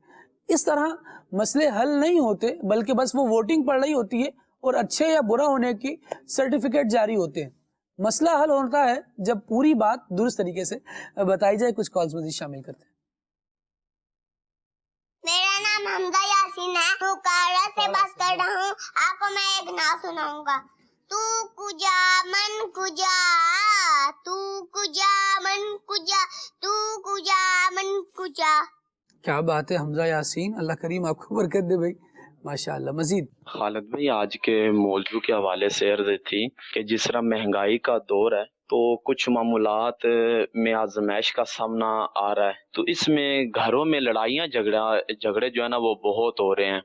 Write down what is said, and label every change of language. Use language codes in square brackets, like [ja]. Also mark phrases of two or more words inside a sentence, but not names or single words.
[ur] اس طرح مسئلے حل نہیں ہوتے، بلکہ بس وہ ووٹنگ پڑ رہی ہوتی ہے اور اچھے یا برا ہونے کی سرٹیفکیٹ جاری ہوتے ہیں. مسئلہ حل ہوتا ہے جب پوری بات درست طریقے سے بتائی جائے. کچھ کالز مزید شامل کرتے ہیں. میرا نام حمزہ یاسین ہے، تو کارا سے بات کر رہا ہوں. آپ کو میں ایک نعت سناؤں گا. [fa] تو کجا من کجا، تو کجا من کجا، تو کجا من کجا. [ur] کیا بات ہے حمزہ یاسین، اللہ کریم آپ کو برکت دے بھائی، ماشاءاللہ. مزید خالد بھائی، آج کے موضوع کے حوالے سے عرض تھی کہ جس طرح مہنگائی کا دور ہے تو کچھ معمولات میں آزمائش کا سامنا آ رہا ہے، تو اس میں گھروں میں لڑائیاں جھگڑے جو ہے نا وہ بہت ہو رہے ہیں.